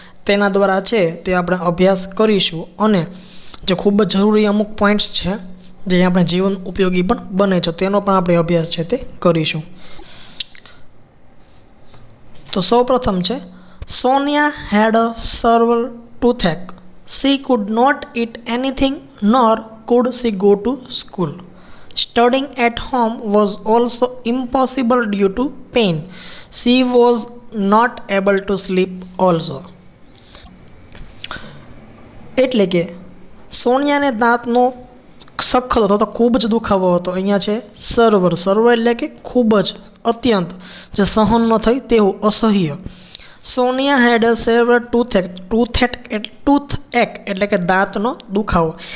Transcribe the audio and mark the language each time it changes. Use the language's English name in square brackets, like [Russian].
[Gujarati] તેના દ્વારા છે તે આપણે અભ્યાસ કરીશું અને જે ખૂબ જ જરૂરી અમુક પોઈન્ટ્સ છે જે આપણે જીવન ઉપયોગી પણ બને છે તેનો પણ આપણે અભ્યાસ છે તે કરીશું. તો સૌપ્રથમ છે [English] Sonia had a severe toothache. She could not eat anything nor could she go to school. Studying at home was also impossible due to pain. She was not able to sleep also. [Gujarati] એટલે કે સોનિયાને દાંતનો સખત હતો તો ખૂબ જ દુખાવો હતો. અહીંયા છે સર્વર એટલે કે ખૂબ જ અત્યંત જે સહન ન થઈ તેવું અસહ્ય. સોનિયા [English] had a severe toothache [Gujarati] એટલે કે દાંતનો દુખાવો.